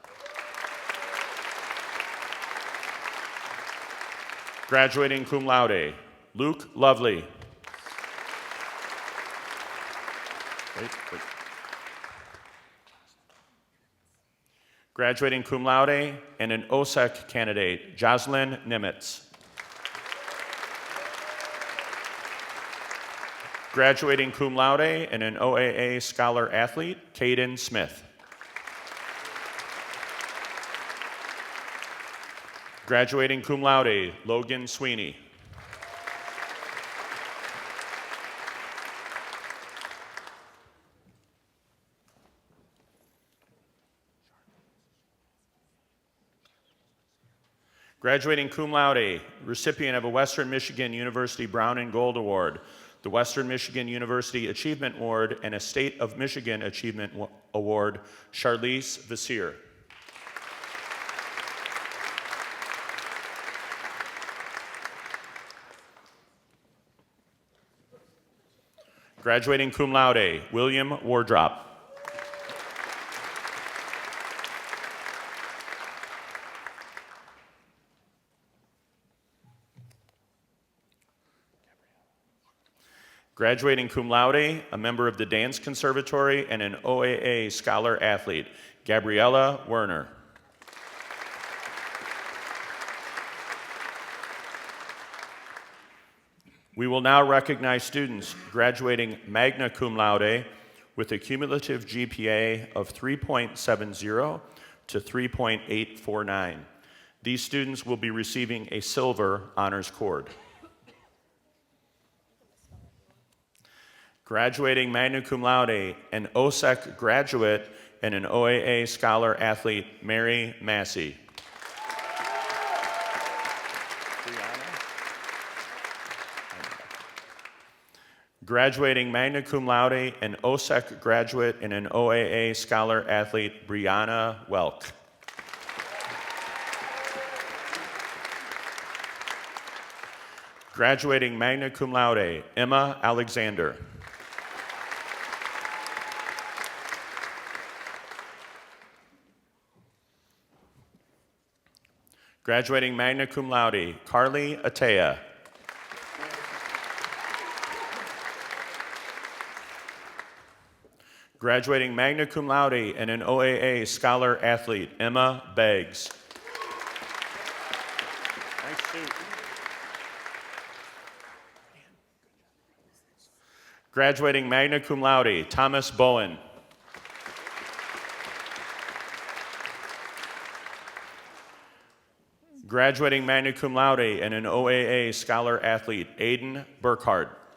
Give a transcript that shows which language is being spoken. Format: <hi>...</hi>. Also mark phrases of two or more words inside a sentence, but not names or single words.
<en>Graduating cum laude, Luke Lovely. Wait. Graduating cum laude and an OSEC candidate, Jocelyn Nimitz. Graduating cum laude and an OAA Scholar Athlete, Caden Smith. Graduating cum laude, Logan Sweeney. Graduating cum laude, recipient of a Western Michigan University Brown and Gold Award, the Western Michigan University Achievement Award, and a State of Michigan Achievement Award, Charlize Vassir. Graduating cum laude, William Wardrop. Graduating cum laude, a member of the Dance Conservatory and an OAA Scholar Athlete, Gabriella Werner. We will now recognize students graduating magna cum laude with a cumulative GPA of 3.70 to 3.849. These students will be receiving a silver honors cord. Graduating magna cum laude, an OSEC graduate and an OAA Scholar Athlete, Mary Massey. Graduating magna cum laude, an OSEC graduate and an OAA Scholar Athlete, Brianna Welk. Graduating magna cum laude, Emma Alexander. Graduating magna cum laude, Carly Atea. Graduating magna cum laude and an OAA Scholar Athlete, Emma Beggs. Nice suit. Graduating magna cum laude, Thomas Bowen. Graduating magna cum laude and an OAA Scholar Athlete, Aiden Burkhardt.</en>